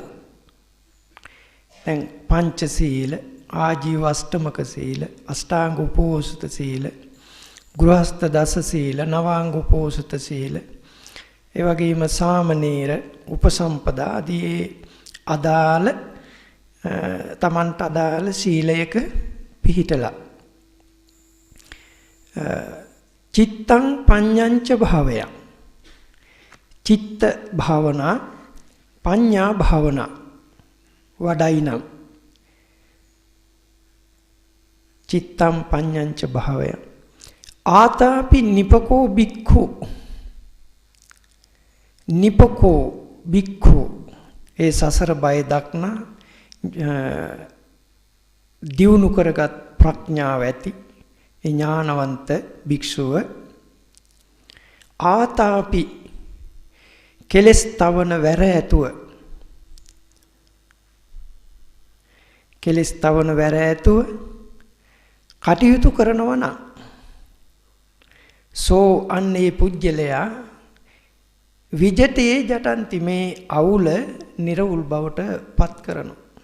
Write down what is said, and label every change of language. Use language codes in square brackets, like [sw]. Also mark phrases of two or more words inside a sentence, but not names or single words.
[si] දැන් පංච සීල, ආජීව අෂ්ටමක සීල, අෂ්ටාංග උපෝසත සීල, ගෘහස්ත දස සීල, නවාංග උපෝසත සීල, ඒ වගේම සාමනීර උපසම්පදා ආදී අදාළ තමන්ට අදාළ සීලයක පිහිටලා [pi] චිත්තං පඤ්ඤංච භාවය. [si] චිත්ත භාවනා පඤ්ඤා භාවනා වඩයිනම් [pi] චිත්තං පඤ්ඤංච භාවය. ආතාපි නිපකෝ බික්ඛු. නිපකෝ බික්ඛු [si] ඒ සසර බය දක්නා දියුණු කරගත් ප්‍රඥාව ඇති ඥානවන්ත භික්ෂුව ආතාපි කෙලස් තවන වැර ඇතුව කෙලස් තවන වැර ඇතුව කටයුතු කරනවා නම් සෝ අන්නේ පුජ්‍යලයා [pi] විජතේ ජටන්ති [si] මේ අවුල නිර්වුල් බවට පත් කරනවා.